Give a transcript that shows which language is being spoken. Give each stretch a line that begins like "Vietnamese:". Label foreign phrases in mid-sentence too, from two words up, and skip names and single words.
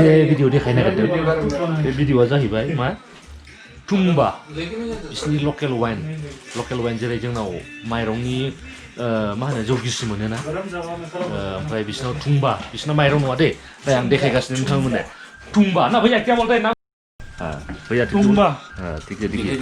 Bodo: भिडिअ देखायनो नागिरदों बे भिडिअआ जाहैबाय मा टुम्बा बिसिनि लकेल वाइन जेरै जोंनाव माइरंनि मा होनो जौ गिसि मोनोना ओमफ्राय बिसिनाव टुम्बा बिसिना माइरं नङा दे ओमफ्राय आं देखायगासिनो नोंथांमोननो टुम्बा
Hindi: ना भैया क्या बोलते हैं ना भैया टुम्बा ठीक है